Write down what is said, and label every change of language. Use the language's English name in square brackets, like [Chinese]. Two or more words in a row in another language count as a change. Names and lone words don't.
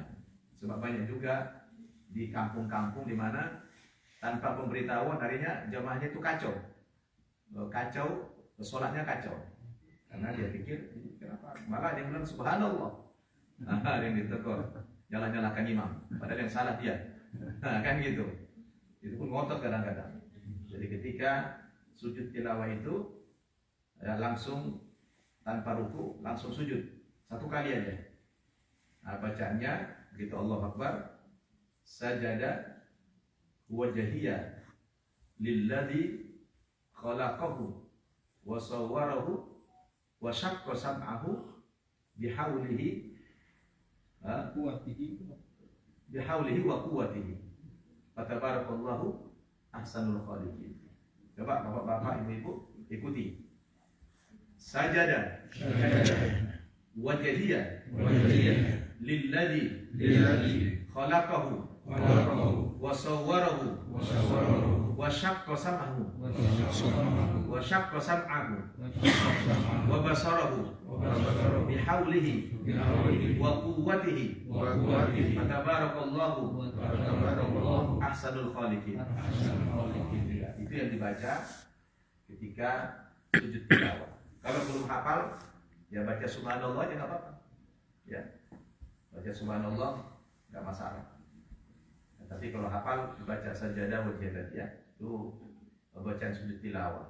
[Indonesian] Sebab banyak juga di kampung-kampung di mana tanpa pemberitahuan harinya jamaahnya itu kacau, sholatnya kacau, karena dia pikir kenapa, malah dia bilang subhanallah, ada yang ditegur, nyala-nyalakan imam, padahal yang salah dia, kan gitu. Itu pun ngotot kadang-kadang. Jadi ketika sujud tilawah itu ya langsung tanpa ruku, langsung sujud satu kali aja. Nah, bacaannya begitu [Arabic] الله أكبر، سجد وجهي للذي خلقه وصوره وشق سمعه بحوله وقوته فتبارك الله أحسن الخالقين. [Indonesian] Coba bapak-bapak, ibu-ibu ikuti. [Arabic] سجد وجهي للذي خلقه وصوره وشق سمعه وبصره بحوله وقوته فتبارك الله أحسن الخالقين. [Indonesian] Itu yang dibaca ketika sujud tilawah. Kalau belum hafal ya baca subhanallah aja nggak apa-apa. Ya, baca subhanallah nggak masalah. Tapi kalau hafal baca [Arabic] سجدة واجبة [Indonesian] ya, itu bacaan sujud tilawah.